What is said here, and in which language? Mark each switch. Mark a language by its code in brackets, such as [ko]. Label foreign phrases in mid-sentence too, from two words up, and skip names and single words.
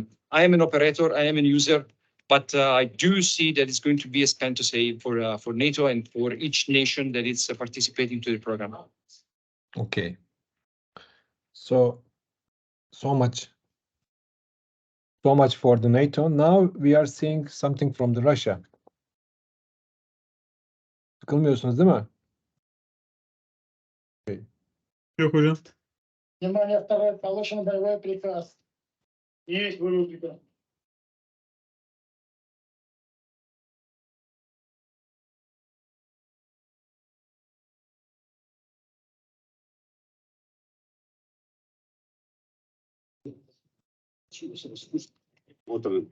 [en] I am an operator, I am a user, but I do see that it's going to be a span to say for NATO and for each nation that is participating to the program. Okay. So much for the NATO. Now we are seeing something from the Russia. [tr] Sıkılmıyorsunuz değil mi? Yok hocam. [ru] Внимание, второй, получен боевой приказ. Есть вырубка. Вот он.